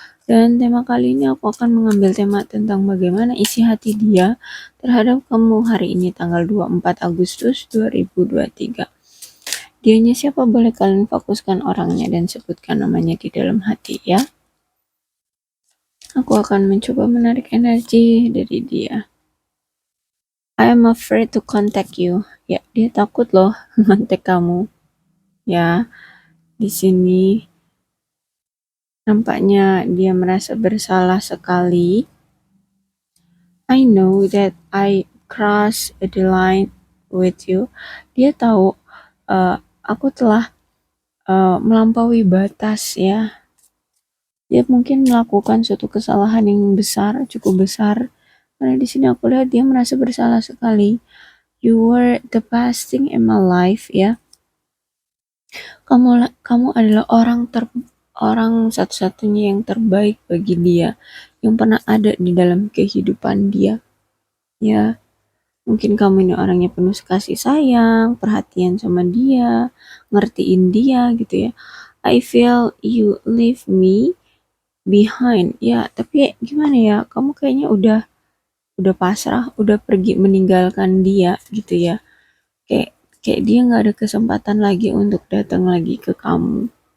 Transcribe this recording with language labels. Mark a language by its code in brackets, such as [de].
[id] Dan tema kali ini aku akan mengambil tema tentang bagaimana isi hati dia terhadap kamu hari ini tanggal 24 Agustus 2023. Dianya siapa, boleh kalian fokuskan orangnya dan sebutkan namanya di dalam hati ya. Aku akan mencoba menarik energi dari dia. [en] I am afraid to contact you. [id] Ya, dia takut loh kontak kamu. Ya, di sini nampaknya dia merasa bersalah sekali. [en] I know that I crossed the line with you. [id] Dia tahu aku telah melampaui batas ya. Dia mungkin melakukan suatu kesalahan yang besar, cukup besar. Karena di sini aku lihat dia merasa bersalah sekali. [en] You were the best thing in my life ya. [id] Kamu adalah orang satu-satunya yang terbaik bagi dia, yang pernah ada di dalam kehidupan dia. Ya, mungkin kamu ini orangnya penuh kasih sayang, perhatian sama dia, ngertiin dia gitu ya. [en] I feel you leave me behind. [id] Ya, tapi gimana ya? Kamu kayaknya udah pasrah, udah pergi meninggalkan dia gitu ya. Kayak kayak dia nggak ada kesempatan lagi untuk datang lagi ke kamu.